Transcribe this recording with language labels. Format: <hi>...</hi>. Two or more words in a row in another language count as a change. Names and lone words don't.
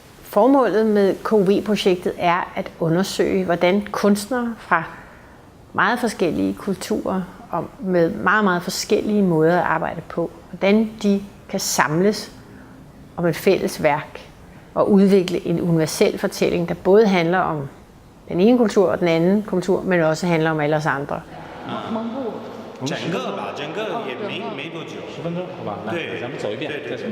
<da>Formålet med KUV-projektet er at undersøge, hvordan kunstnere fra meget forskellige kulturer og med meget, meget forskellige måder at arbejde på, hvordan de kan samles om et fælles værk og udvikle en universel fortælling, der både handler om den ene kultur og den anden kultur, men også handler om alle os andre.</da> <zh>整个吧，整个也没多久，10分钟，好吧？对，咱们走一遍再说。</zh>